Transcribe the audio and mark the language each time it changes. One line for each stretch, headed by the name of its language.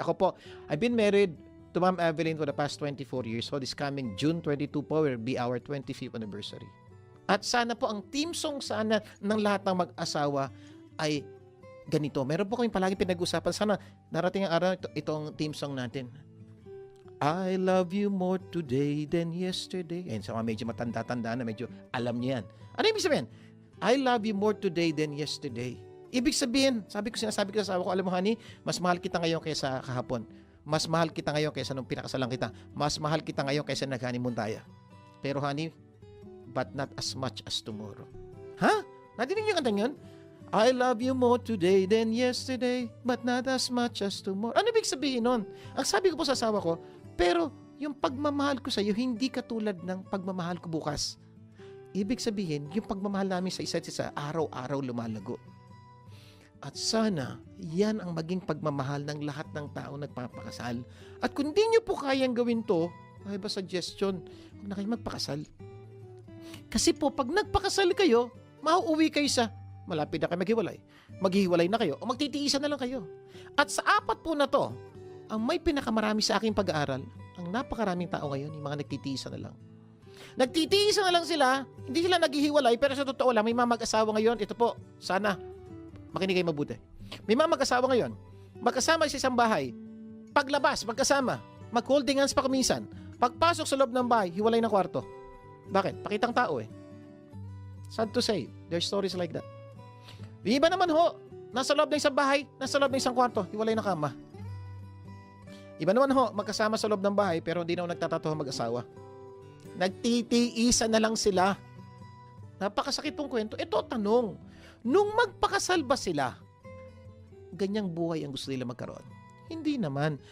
Filipino: Ako po,
English: I've been married to Ma'am Evelyn for the past 24 years. So this coming June 22 po will be our 25th anniversary.
Filipino: At sana po ang team song sana ng lahat ng mag-asawa ay ganito. Meron po kaming palagi pinag-usapan. Sana narating ang araw itong team song natin.
English: I love you more today than yesterday.
Filipino: Ayun, sa mga medyo matanda-tanda na medyo alam niyo yan. Ano ibig sabihin?
English: I love you more today than yesterday.
Filipino: Ibig sabihin, sinasabi ko sa asawa ko, alam mo honey, mas mahal kita ngayon kaysa kahapon. Mas mahal kita ngayon kaysa nung pinakasalan kita. Mas mahal kita ngayon kaysa nag-honeymoon tayo. Pero honey,
English: but not as much as tomorrow.
Filipino: Ha? Nadinig niyo yung kantang yun?
English: I love you more today than yesterday, but not as much as tomorrow.
Filipino: Ano ibig sabihin nun? Ang sabi ko po sa asawa ko, pero yung pagmamahal ko sa iyo, hindi katulad ng pagmamahal ko bukas. Ibig sabihin, yung pagmamahal namin sa isa't isa, araw-araw lumalago. At sana, yan ang maging pagmamahal ng lahat ng tao nagpapakasal. At kung di nyo po kayang gawin to, ay ba suggestion, huwag na kayo magpakasal. Kasi po, pag nagpakasal kayo, mauuwi kayo sa malapit na kayo maghiwalay. Maghihiwalay na kayo o magtitiisan na lang kayo. At sa apat po na to, ang may pinakamarami sa aking pag-aaral, ang napakaraming tao ngayon, yung mga nagtitiisan na lang. Nagtitiisan na lang sila, hindi sila naghihiwalay, pero sa totoo lang, may mga mag-asawa ngayon, ito po, sana, makinig kayo mabuti. May mga mag-asawa ngayon, magkasama sa isang bahay, paglabas, magkasama, mag-holding hands pa kuminsan, pagpasok sa loob ng bahay, hiwalay na kwarto. Bakit? Pakitang tao eh.
English: Sad to say, there's stories like that.
Filipino: Yung iba naman ho, nasa loob ng isang bahay, nasa loob ng isang kwarto, hiwalay na kama. Iba naman ho, magkasama sa loob ng bahay, pero hindi na nagtatatawa mag-asawa. Nagtitiisan na lang sila. Napakasakit pong kwento. Ito, tanong, nung magpakasal ba sila, ganyang buhay ang gusto nila magkaroon? Hindi naman.